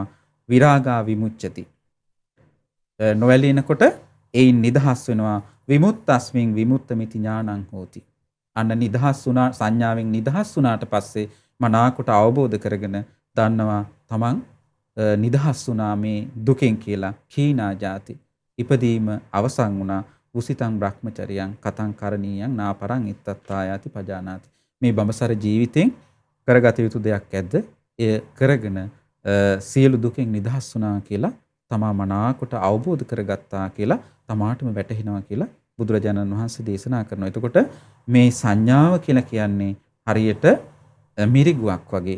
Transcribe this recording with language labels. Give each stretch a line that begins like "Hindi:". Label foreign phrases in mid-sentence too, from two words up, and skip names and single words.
Pali: විරාගා විමුච්ඡති.
Sinhala: නොඇලෙනකොට ඒයින් නිදහස් වෙනවා.
Pali: විමුක්තස්මින් විමුක්තമിതി ඥානං හෝති.
Sinhala: අන්න නිදහස් වුණා, සංඥාවෙන් නිදහස් වුණාට පස්සේ මනාකොට අවබෝධ කරගෙන දන්නවා තමන් නිදහස් වුණා මේ දුකෙන් කියලා.
Pali: කීනා ජාති
Sinhala: ඉපදීම අවසන් වුණා.
Pali: උසිතං බ්‍රහ්මචරියං කතං කරණීයං නාපරං ඉත්තත්තායාති පජානාති.
Sinhala: මේ බඹසර ජීවිතෙන් කරගත යුතු දෙයක් ඇද්ද? එය කරගෙන සියලු දුකෙන් නිදහස් වුණා කියලා තමා මනාකොට අවබෝධ කරගත්තා කියලා තමාටම වැටහෙනවා කියලා බුදුරජාණන් වහන්සේ දේශනා කරනවා. එතකොට මේ සංඥාව කියලා කියන්නේ හරියට මිරිගුවක් වගේ.